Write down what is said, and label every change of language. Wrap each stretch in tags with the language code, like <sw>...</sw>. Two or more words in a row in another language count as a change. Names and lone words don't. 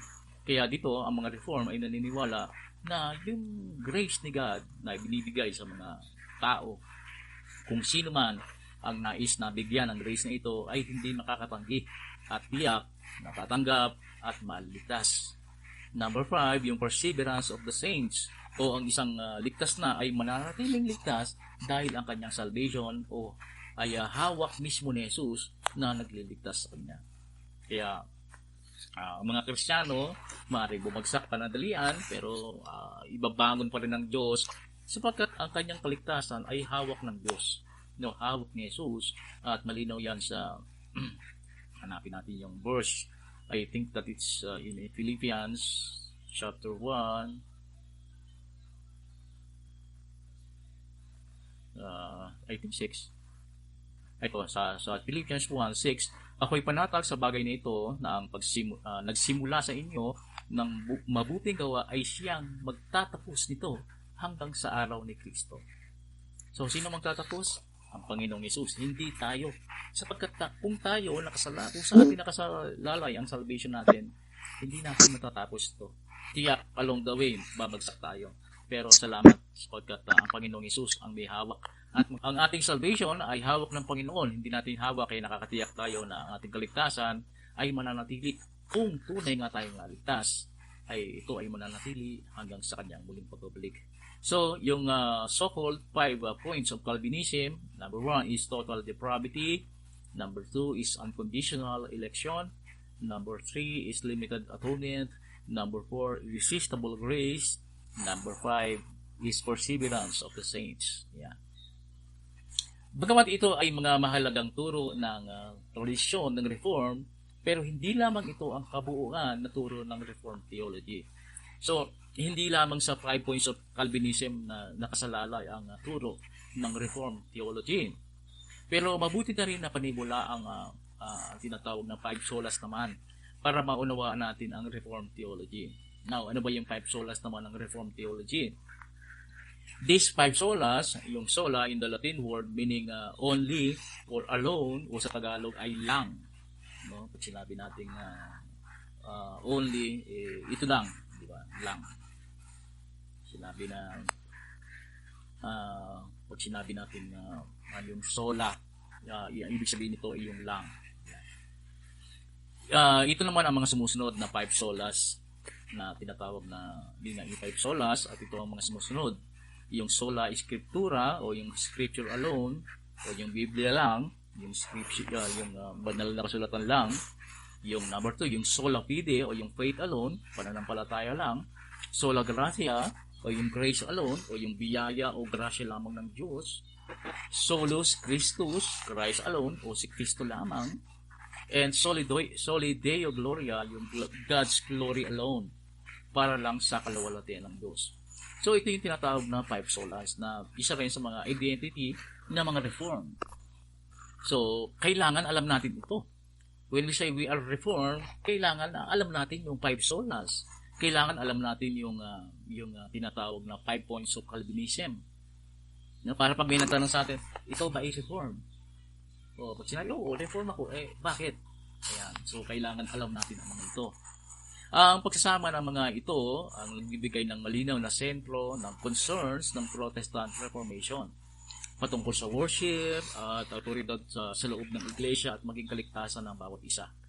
<tl>Kaya dito ang mga reform ay naniniwala na yung grace ni God na binibigay sa mga tao, kung sino man ang nais na bigyan ng grace na ito ay hindi makakatanggi at tiyak natatanggap at maliligtas. Number 5, yung</tl> <en>perseverance of the saints</en> <tl>o ang isang ligtas na ay mananatiling ligtas dahil ang kanyang salvation o ay hawak mismo ni Jesus na nagliligtas sa kanya. Kaya mga Kristiyano maaaring bumagsak panandalian pero ibabangon pa rin ng Diyos sapagkat ang kanyang kaligtasan ay hawak ng Diyos. Hawak ni Jesus at malinaw yan sa hanapin natin yung verse.</tl> <en>I think that it's in Philippians chapter 1 I think 6.</en> <tl>Ito sa Philippians 1:6, ako'y panatag sa bagay na ito na ang nagsimula sa inyo ng mabuting gawa ay siyang magtatapos nito hanggang sa araw ni Kristo. So, sino magtatapos? Ang Panginoong Yesus, hindi tayo. Sapagkat kung tayo kung sa atin nakasalalay ang salvation natin, hindi natin matatapos ito. Tiyak,</tl> <en>along the way,</en> <tl>babagsak tayo. Pero salamat sapagkat ang Panginoong Yesus ang may hawak. At ang ating salvation ay hawak ng Panginoon. Hindi natin hawak, kaya nakakatiyak tayo na ang ating kaligtasan ay mananatili. Kung tunay nga tayong naligtas, ay ito ay mananatili hanggang sa kanyang muling pagbabalik.</tl> <en>So, yung so-called 5 points of Calvinism, number 1 is total depravity, number 2 is unconditional election, number 3 is limited atonement, number 4, irresistible grace, number 5 is perseverance of the saints. Yeah.</en> <tl>Bagamat ito ay mga mahalagang turo ng tradisyon ng Reform, pero hindi lamang ito ang kabuuan na turo ng</tl> <en>Reformed theology.</en> <tl>So, hindi lamang sa</tl> <en>5 points of Calvinism</en> <tl>na nakasalalay ang turo ng</tl> <en>Reformed theology.</en> <tl>Pero mabuti na rin na panimula ang tinatawag na 5 solas naman para maunawaan natin ang</tl> <en>Reformed theology.</en> <tl>Now, ano ba yung 5 solas naman ng</tl> <en>Reformed theology? These 5 solas, yung sola in the Latin word meaning only or alone,</en> <tl>o sa Tagalog ay lang. No? Pag sinabi natin only, ito lang, di ba? Lang. Sinabi na pag sinabi natin yung sola, ibig sabihin nito ay yung lang. Ito naman ang mga sumusunod na 5 solas na tinatawag na yung 5 solas, at ito ang mga sumusunod. Yung</tl> <la>sola scriptura</la> <tl>o yung</tl> <en>scripture alone</en> <tl>o yung Biblia lang, yung scripture, yung banal na kasulatan lang. Yung number 2, yung</tl> <la>sola fide</la> <tl>o yung</tl> <en>faith alone,</en> <tl>pananampalataya lang.</tl> <la>Sola gratia</la> <tl>o yung</tl> <en>grace alone</en> <tl>o yung biyaya o grasya lamang ng Diyos.</tl> <la>Solus Christus,</la> <en>Christ alone</en> <tl>o si Kristo lamang.</tl> <la>And soli Deo Gloria,</la> <en>yung God's glory alone,</en> <tl>para lang sa kaluwalhatian ng Diyos. So ito yung tinatawag na 5 solas na isa rin sa mga identity ng mga Reformed. So kailangan alam natin ito.</tl> <en>When we say we are Reformed,</en> <tl>kailangan alam natin yung 5 solas. Kailangan alam natin yung tinatawag na</tl> <en>5 points of Calvinism.</en> <tl>Para pag may nagtanong sa atin, ito ba ay Reformed? O pag sinabi, Reformed ako, bakit? Ayan. So kailangan alam natin ang mga ito. Ang pagsasama ng mga ito ang nagbibigay ng malinaw na sentro ng concerns ng Protestant Reformation patungkol sa worship at autoridad sa loob ng iglesia at maging kaligtasan ng bawat isa.</tl>